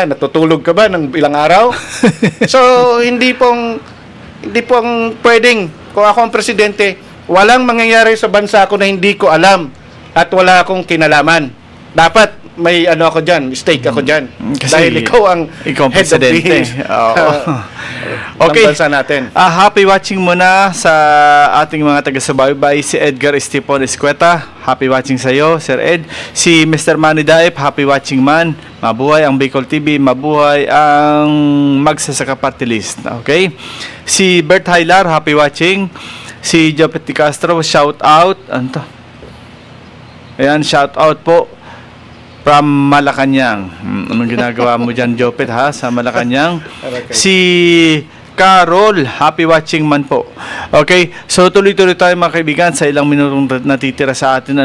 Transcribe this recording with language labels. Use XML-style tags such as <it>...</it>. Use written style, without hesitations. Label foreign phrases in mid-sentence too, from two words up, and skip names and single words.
<tl>Natutulog ka ba ng ilang araw? So, hindi pong pwedeng, kung ako ang presidente, walang mangyayari sa bansa ko na hindi ko alam at wala akong kinalaman. Dapat may ako dyan, stake ako dyan. Dahil ikaw ang</tl> <en>head of the</en> <tl>okay. bansa natin.</tl> <en>Happy watching</en> <tl>muna sa ating mga taga-subaybay, si Edgar Estipon Escueta.</tl> <en>Happy watching</en> <tl>sa iyo, Sir Ed. Si Mr. Manny Daip,</tl> <en>happy watching</en> <tl>man. Mabuhay ang Bicol TV, mabuhay ang Magsasaka Party List. Okay? Si Bert Hilar,</tl> <en>happy watching.</en> <tl>Si Jopet Di Castro,</tl> <en>shout out.</en> <tl>Ano to? Ayan,</tl> <en>shout out</en> <tl>po from Malacanang. Anong ginagawa mo dyan, Jopet, ha? Sa Malacanang. Si Carol,</tl> <en>happy watching</en> <tl>man po. Okay, so tuloy-tuloy tayo mga kaibigan sa ilang minutong natitira sa atin.</tl>